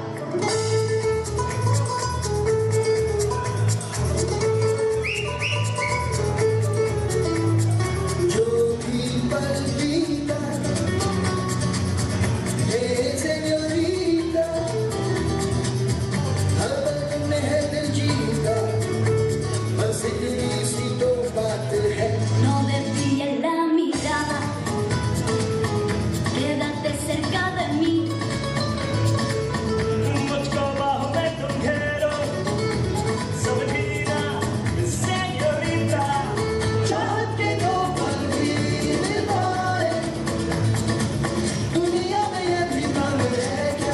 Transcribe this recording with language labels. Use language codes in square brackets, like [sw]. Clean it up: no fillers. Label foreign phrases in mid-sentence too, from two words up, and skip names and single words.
[hi] जो भी पल बीता हे सेन्योरिटा, हर पल तुमने है दिल जीता, बस इतनी सी तो बात है. [es] No desvíes la mirada, quédate cerca de mí. [hi] मुझको बाहों में तुम घेरो, समझीना सेन्योरिटा. चाहत के दो पल भी मिल पाए, दुनिया में ये भी कम है क्या?